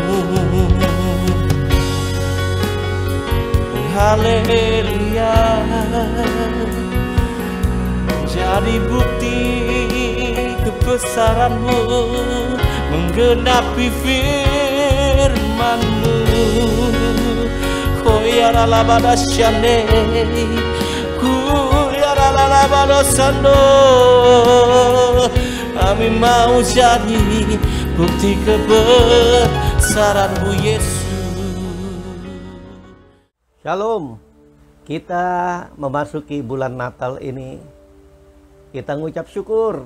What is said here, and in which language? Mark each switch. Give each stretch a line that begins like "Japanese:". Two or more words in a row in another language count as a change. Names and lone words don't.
Indonesian: Haleluya. Jadi bukti kebesaran-Mu, menggenapi firman-Mu. Koyara labada syane, koyara labada sando. Kami mau jadi bukti kebesaran-Mu Yesus. Shalom. Kita memasuki bulan Natal ini, kita ngucap syukur.